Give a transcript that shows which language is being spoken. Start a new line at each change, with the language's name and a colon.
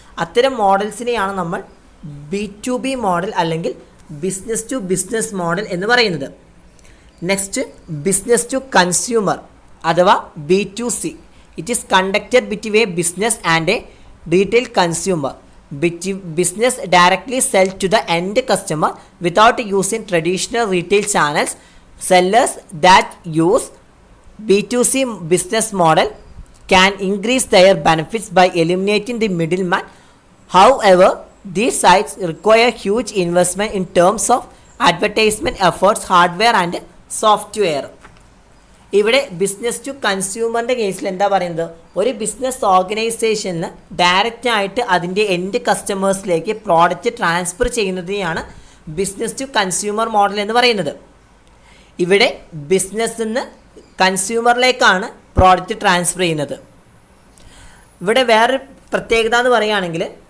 Malayalam: അത്തരം മോഡൽസിനെയാണ് നമ്മൾ B2B model അല്ലെങ്കിൽ ബിസിനസ് ടു ബിസിനസ് മോഡൽ എന്ന് പറയുന്നത്.
English: Next, business to consumer അഥവാ B2C. It is conducted between a business and a retail consumer. Business directly sell to the end customer without using traditional retail channels. Sellers that use B2C business model can increase their benefits by eliminating the middleman. However, these sites require huge investment in terms of advertisement efforts, hardware and software.
Malayalam: ഇവിടെ business to കൺസ്യൂമറിൻ്റെ കേസിൽ എന്താ പറയുന്നത്? ഒരു business ഓർഗനൈസേഷനിൽ ഡയറക്റ്റായിട്ട് അതിൻ്റെ end കസ്റ്റമേഴ്സിലേക്ക് product transfer ചെയ്യുന്നതിനെയാണ് business to consumer model എന്ന് പറയുന്നത്. ഇവിടെ ബിസിനസ്സിൽ നിന്ന് കൺസ്യൂമറിലേക്കാണ് പ്രോഡക്റ്റ് ട്രാൻസ്ഫർ ചെയ്യുന്നത്. ഇവിടെ വേറൊരു പ്രത്യേകത എന്ന് പറയുകയാണെങ്കിൽ,